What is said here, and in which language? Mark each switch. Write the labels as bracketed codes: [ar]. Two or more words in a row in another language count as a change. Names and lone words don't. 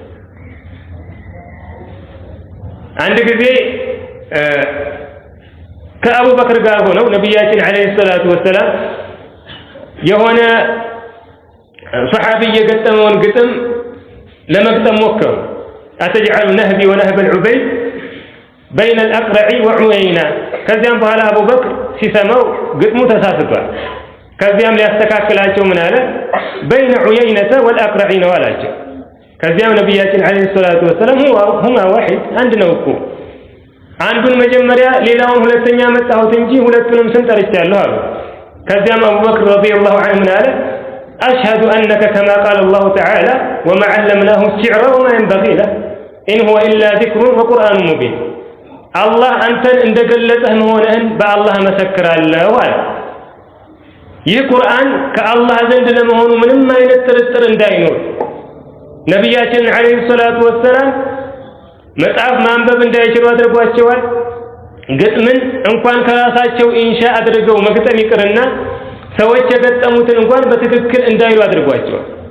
[am] አንድ ጊዜ ከአቡበክር ጋር ሆነው ነብያችን [ar] عليه الصلاة والسلام [am] የሆነ ሱሐቢ የገጠመውን ግጥም ለመግጠም ሞከሩ። [ar] أتجعل نهبي ونهب العبيد بين الأقرع وعيينة [am] ከዚያም በኋላ አቡበክር ሲሰማው ግጥሙ ተሳስቷል። ከዚያም ሊያስተካክላቸው ምን አለ? [ar] بين عيينة والأقرع [am] ነው አላቸው። ከዚያም ነብያችን [ar] عليه الصلاة والسلام هما واحد [am] አንድ ነው እኮ አንዱን መጀመሪያ ሌላውን ሁለተኛ መጣሁት እንጂ ሁለቱንም ስም ጠርቻለሁ አሉ። ከዚያም አቡበክር [ar] رضي الله عنه [am] ምን አለ? [ar] أشهد أنك كما قال الله تعالى وما علمناه الشعر وما ينبغي له إن هو إلا ذكر وقرآن مبين الله أنتن [am] እንደገለጸህ መሆንህን በአላህ መሰክራለሁ አለ። ይህ ቁርአን ከአላህ ዘንድ ለመሆኑ ምንም አይነት ጥርጥር እንዳይኖር ነብያችን [ar] عليه الصلاة والسلام [am] መጽሐፍ ማንበብ እንዳይችሉ አድርጓቸዋል። ግጥምን እንኳን ከራሳቸው ኢንሻ አድርገው መግጠም ይቅርና ሰዎች የገጠሙትን እንኳን በትክክል እንዳይሉ አድርጓቸዋል።